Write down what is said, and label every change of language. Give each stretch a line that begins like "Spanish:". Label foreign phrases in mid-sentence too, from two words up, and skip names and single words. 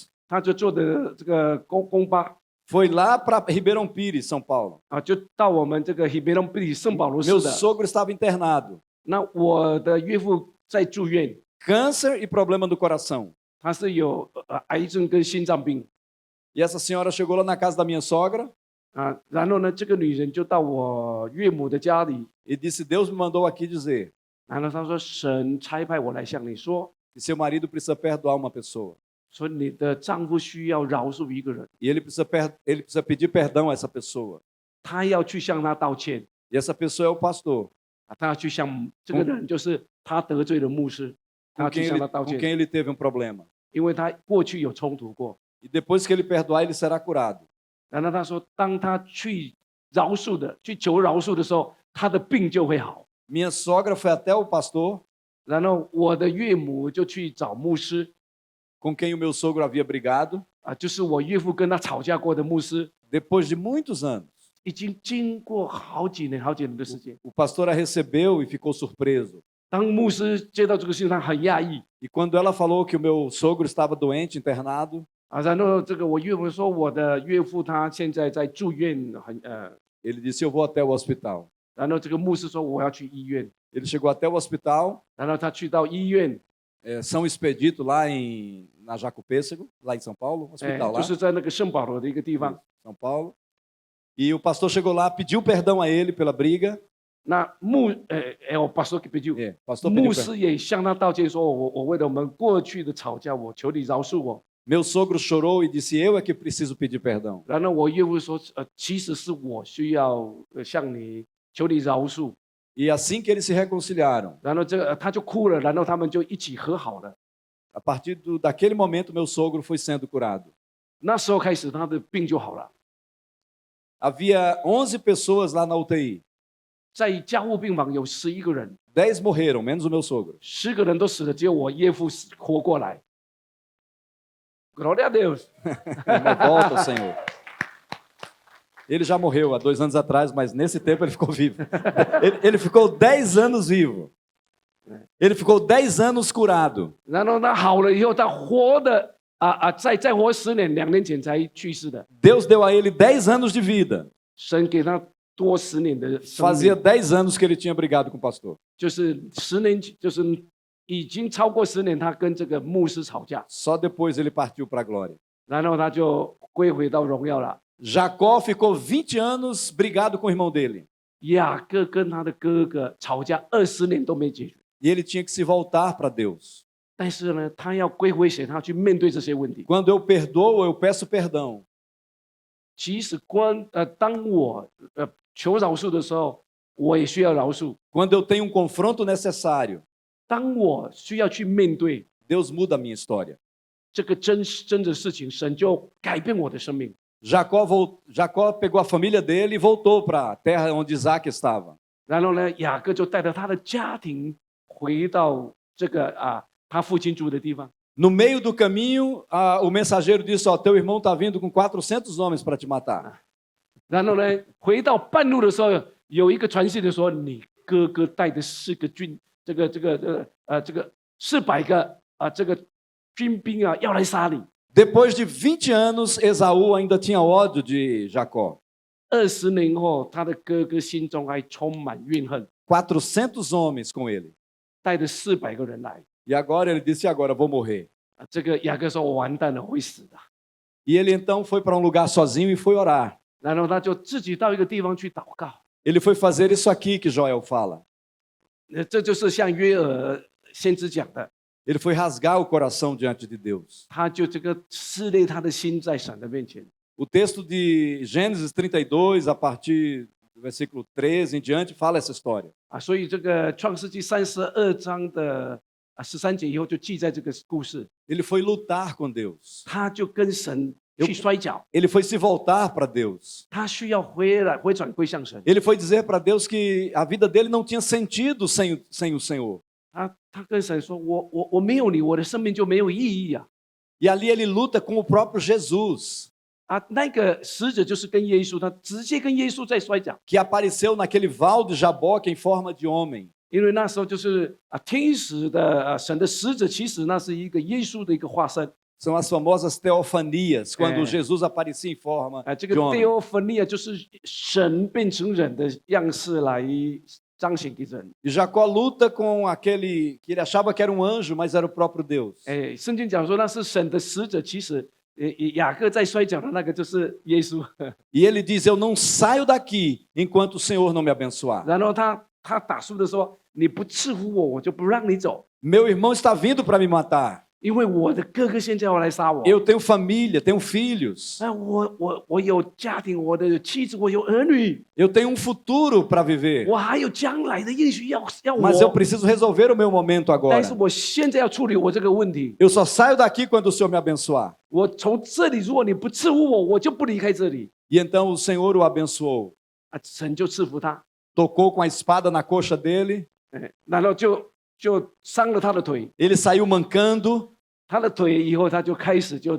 Chinese: 她就坐的这个公巴
Portuguese: foi lá para Ribeirão Pires, São Paulo.
Chinese: 啊，就到我们这个 Ribeirão Pires 圣保罗市
Portuguese: Meu
Chinese: 的。
Portuguese: sogro estava internado.
Chinese: 那我的岳父在住院，
Portuguese: Câncer e problema do coração.
Chinese: 他是有癌症跟心脏病
Portuguese: E essa senhora chegou lá na casa da minha sogra
Chinese: 啊。然后呢，这个女人就到我岳母的家里，
Portuguese: e disse: Deus me mandou aqui dizer
Chinese: 然后她说：“神差派我来向你说，
Portuguese: que seu marido precisa perdoar uma pessoa.
Chinese: 说你的丈夫需要饶恕一个人，
Portuguese: E ele precisa pedir perdão a essa pessoa.
Chinese: 他要去向他道歉
Portuguese: E essa pessoa é o pastor.
Chinese: 啊，他要去向这个人，就是他得罪了牧师。他去向他道
Portuguese: com
Chinese: 歉，
Portuguese: quem ele teve um problema.
Chinese: 因为他过去有冲突过。
Portuguese: E depois que ele perdoar, ele será curado.
Chinese: 然后他说，当他去饶恕的、去求饶恕的时候，他的病就会好。
Portuguese: Minha sogra foi até o pastor
Chinese: 然后我的岳母就去找牧师，
Portuguese: com quem o meu sogro havia brigado.
Chinese: 就是我岳父跟他吵架过的牧师，
Portuguese: Depois de muitos anos,
Chinese: 已经经过好几年、好几年的时间。
Portuguese: o pastor a recebeu e ficou surpreso.
Chinese: 当牧师接到这个信，他很讶异
Portuguese: E quando ela falou que o meu sogro estava doente, internado,
Chinese: 然后这个我岳母说，我的岳父他现在在住院，
Portuguese: ele disse: Eu vou até o hospital.
Chinese: 然后这个牧师说我要去医院，
Portuguese: Ele chegou até o hospital,
Chinese: 然后他去到医院，
Portuguese: São Expedito, lá na Jacopêssego, lá em São Paulo,
Chinese: 哎
Portuguese: hospital
Chinese: 就
Portuguese: lá,
Chinese: 是在那个圣保罗的一个地方。
Portuguese: São Paulo. E o pastor chegou lá, pediu perdão a ele pela briga.
Chinese: 那我
Portuguese: pastor que pediu， É, o pastor pediu
Chinese: 牧
Portuguese: perdão.
Chinese: 师也向他道歉说，我为了我们过去的吵架，我求你饶恕我。
Portuguese: Meu sogro chorou e disse: Eu é que preciso pedir perdão.
Chinese: 然后我岳父说，其实是我需要向你求你饶恕。
Portuguese: E assim que eles se reconciliaram,
Chinese: 然后他就哭了，然后他们就一起和好了。
Portuguese: a partir daquele momento, meu sogro foi sendo curado.
Chinese: 那时候开始，他的病就好了。
Portuguese: Havia 11 pessoas lá na UTI.
Chinese: 在加护病房有11个人，
Portuguese: 10 morreram, menos o meu sogro.
Chinese: 10 个人都死了，只有我岳父活过来。
Portuguese: Glória a Deus！ Uma volta ao Senhor. Ele já morreu há 2 anos atrás, mas nesse tempo ele ficou vivo. Ele ficou 10 anos vivo. Ele ficou 10 anos curado.
Chinese: 然后他好了以后，他活的再活10年，2年前才去世的。
Portuguese: Deus deu a ele 10 anos de vida.
Chinese: 神给他多10年的生
Portuguese: Fazia
Chinese: 命，
Portuguese: 10 anos que ele tinha brigado com o pastor.
Chinese: 就是10年，就是已经超过10年，他跟这个牧师吵架，
Portuguese: Só depois ele partiu para a glória.
Chinese: 然后他就归回到荣耀了。
Portuguese: Jacó ficou 20 anos brigado com o irmão dele.
Chinese: 雅各跟他的哥哥吵架20年都没解决，
Portuguese: E ele tinha que se voltar para Deus.
Chinese: 但是呢，他要归回神，他要去面对这些问题。
Portuguese: Quando eu perdoo, eu peço perdão.
Chinese: 其实当我求饶恕的时候，我也需要饶恕。
Portuguese: Quando eu tenho um confronto necessário,
Chinese: 当我需要去面对
Portuguese: Deus muda a minha história.
Chinese: 这个真的事情，神就改变我的生命。
Portuguese: Jacó pegou a família dele e voltou para a terra onde Isaac estava.
Chinese: 然后呢，雅各就带着他的家庭回到这个他父亲住的地方。
Portuguese: No meio do caminho, o mensageiro disse: Ó, teu irmão está vindo com 400 homens para te matar.
Chinese: 然后呢，回到半路的时候，有一个传信的说，你哥哥带的4个军，这个400个这个军兵要来杀你。
Portuguese: Depois de 20 anos, Esaú ainda tinha ódio de Jacó.
Chinese: 20 年后，他的哥哥心中还充满怨恨，
Portuguese: 400 homens com ele.
Chinese: 带着400个人来。
Portuguese: E agora ele disse: agora vou morrer.
Chinese: 这个雅各说：“我完蛋了，我会死的。”
Portuguese: E ele então foi para um lugar sozinho e foi orar.
Chinese: 然后他就自己到一个地方去祷告。
Portuguese: Ele foi fazer isso aqui que Joel fala.
Chinese: 这就是像约珥先知讲的，
Portuguese: Ele foi rasgar o coração diante de Deus.
Chinese: 他就这个撕裂他的心在神的面前。
Portuguese: O texto de Gênesis 32, a partir do versículo 13 em diante, fala essa história.
Chinese: 所以这个创世纪32章的13节以后就记载这个故事，
Portuguese: Ele foi lutar com Deus.
Chinese: 他就跟神去摔跤，
Portuguese: Ele foi se voltar para Deus.
Chinese: 他需要回转归向神。
Portuguese: Ele foi dizer para Deus que a vida dele não tinha sentido sem o Senhor.
Chinese: 他跟神说：“我没有你，我的生命就没有意义啊！”
Portuguese: E ali ele luta com o próprio Jesus,
Chinese: 那个使者就是跟耶稣，他直接跟耶稣在摔跤，
Portuguese: que apareceu naquele val de Jaboque em forma de homem.
Chinese: 因为那时候就是天使的神的使者，其实那是一个耶稣的一个化身。
Portuguese: São as famosas teofanias, quando É. Jesus aparecia em forma
Chinese: 这个
Portuguese: de homem.
Chinese: Theophania 就是神变成人的样式来彰显给人。
Portuguese: E Jacó luta com aquele que ele achava que era um anjo, mas era o próprio Deus.
Chinese: 圣经讲说那是神的使者，其实雅各在摔跤的那个就是耶稣。
Portuguese: E ele diz: Eu não saio daqui enquanto o Senhor não me abençoar.
Chinese: 然后他打输的说：“你不赐福我，我就不让你走。”
Portuguese: Meu irmão está vindo para me matar.
Chinese: 因为我的哥哥现在要来杀我。
Portuguese: Eu tenho família, tenho filhos,
Chinese: 我有家庭，我的妻子，我有儿女，
Portuguese: eu tenho um futuro para viver,
Chinese: 我还有将来的应许要
Portuguese: mas eu
Chinese: 我。
Portuguese: preciso resolver o meu momento
Chinese: 但是
Portuguese: agora.
Chinese: 我现在要处理我这个问题。
Portuguese: Eu só saio daqui quando o Senhor me abençoar.
Chinese: 我从这里，如果你不赐福我，我就不离开这里。
Portuguese: E então o Senhor o abençoou.
Chinese: 神就赐福他，
Portuguese: Tocou com a espada na coxa dele,
Chinese: 然后就伤了他的腿，
Portuguese: ele saiu mancando,
Chinese: 他的腿以后他就开始就